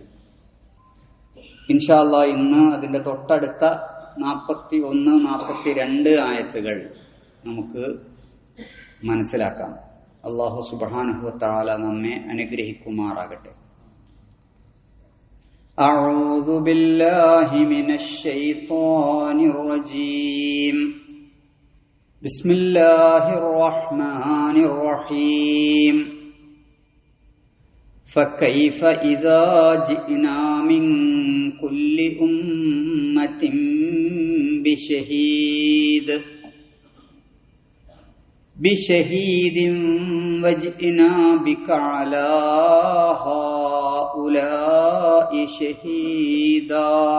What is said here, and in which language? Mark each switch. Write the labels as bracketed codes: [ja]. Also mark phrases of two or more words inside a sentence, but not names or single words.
[ar] إن شاء الله [ml] ഇന്ന് അതിന്റെ തൊട്ടടുത്ത 41, 42 ആയത്തുകൾ നമുക്ക് മനസ്സിലാക്കാം. [ar] الله سبحانه وتعالى [ml] നമ്മെ അനുഗ്രഹിക്കുമാറാകട്ടെ. [ar] أعوذ بالله من الشيطان الرجيم. بسم الله الرحمن الرحيم. فكيف إذا جئنا من كل أمة بشهيد وجئنا بك على هؤلاء شهيدا